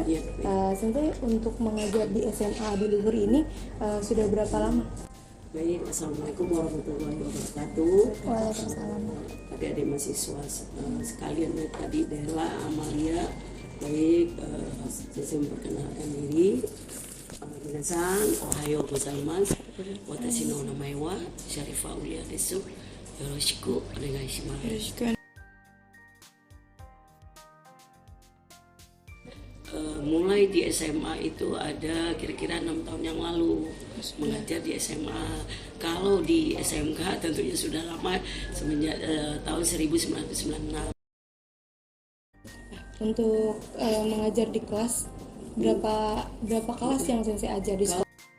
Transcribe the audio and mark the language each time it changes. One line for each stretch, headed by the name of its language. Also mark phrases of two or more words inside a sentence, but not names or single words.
Indonesian: Sensei, untuk mengajar di SMA Adiluhur ini sudah berapa lama?
Arabic: Baik, السلام عليكم ورحمة الله وبركاته. Waalaikumsalam.
Indonesian: Adik-adik mahasiswa sekalian, tadi Dela, Amalia. Baik, saya memperkenalkan diri.
Japanese: 皆さん、おはようございます。私の名前は Syarifah Ulia です. よろしくお願いします.
Indonesian: mulai di SMA itu ada kira-kira 6 tahun yang lalu mengajar di SMA. Kalau di SMK tentunya sudah lama, semenjak tahun 1996. Untuk mengajar di kelas, berapa kelas yang sensei ajar di sekolah?